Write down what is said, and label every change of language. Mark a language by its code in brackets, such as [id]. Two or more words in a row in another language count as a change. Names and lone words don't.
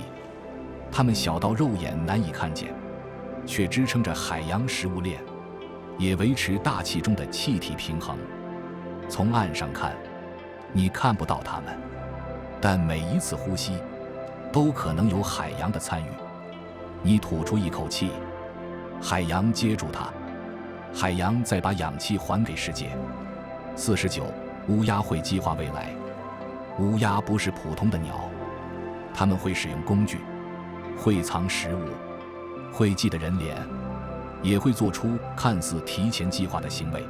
[zh] 它們小到肉眼難以看見，卻支撐着海洋食物鏈，也維持大氣中的氣體平衡。從岸上看，你看不到它們，但每一次呼吸都可能有海洋的參与。你吐出一口氣，海洋接住它，海洋再把氧氣還給世界。49. 烏鴉會計劃未來。烏鴉不是普通的鳥，它們會使用工具，會藏食物，會記得人臉，也會做出看似提前計劃的行為。